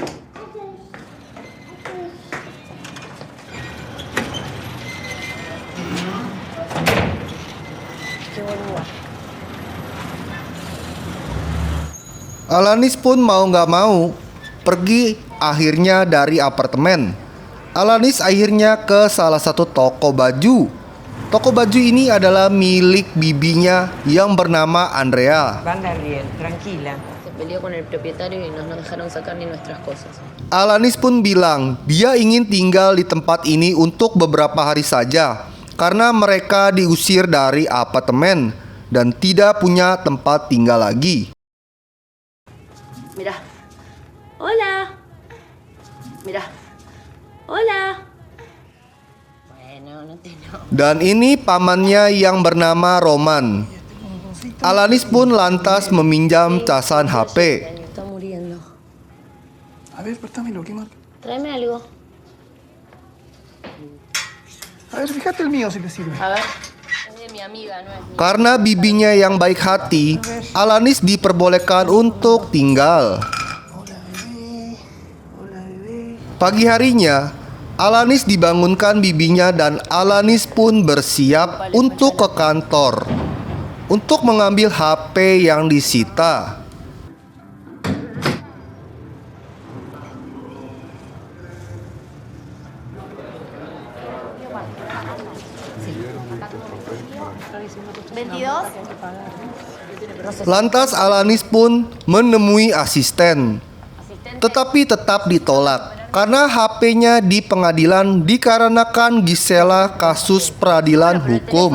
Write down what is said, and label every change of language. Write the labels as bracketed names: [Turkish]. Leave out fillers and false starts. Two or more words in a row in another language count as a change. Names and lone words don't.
[Indonesian] Alanis pun mau gak mau pergi akhirnya dari apartemen. Alanis akhirnya ke salah satu toko baju. Toko baju ini adalah milik bibinya yang bernama Andrea. [Spanish] Van Riel, tranquila. Se peleó con el propietario y no nos dejaron sacar ni nuestras cosas. [Indonesian] Alanis pun bilang dia ingin tinggal di tempat ini untuk beberapa hari saja karena mereka diusir dari apartemen dan tidak punya tempat tinggal lagi. [Spanish] Mira. Hola. Mira. Hola. Bueno, no te enojes. [Indonesian] Dan ini pamannya yang bernama Roman. Alanis pun lantas meminjam casan HP. [Spanish] Está muriendo. A ver, préstamelo, ¿qué marca? Tráeme algo. A ver, fíjate el mío si te sirve. A ver. Es de mi amiga, no es mío. [Indonesian] Karena bibinya yang baik hati, Alanis diperbolehkan untuk tinggal. [Spanish] Hola, bebé. Hola, bebé. [Indonesian] Pagi harinya, Alanis dibangunkan bibinya dan Alanis pun bersiap untuk ke kantor untuk mengambil HP yang disita. Lantas Alanis pun menemui asisten, tetapi tetap ditolak karena HP-nya di pengadilan dikarenakan Gisela kasus peradilan hukum.